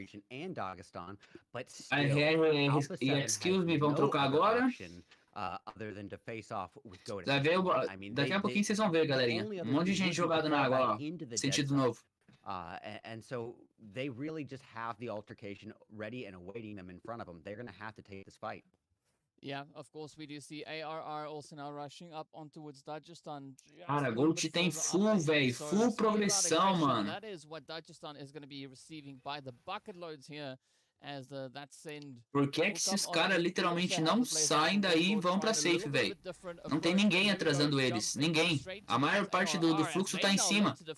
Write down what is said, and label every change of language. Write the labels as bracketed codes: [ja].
[pt] E excuse me, vão trocar agora. Daqui a pouquinho vocês vão ver, galerinha. Um monte de gente jogada na água, ó. Sentido novo. [en] And so they really just have the altercation ready and awaiting them in front of them. They're going to have to take this fight. Yeah, of course we do see ARR also now rushing up on towards Dagestan. Cara, Gold tem full, velho, full progressão, mano. That is what Dagestan is going to be receiving by the bucket loads here. As that send. [pt] Por que é que esses caras literalmente não saem daí e vão pra safe, velho? Não tem ninguém atrasando eles, ninguém. A maior parte do fluxo tá em cima.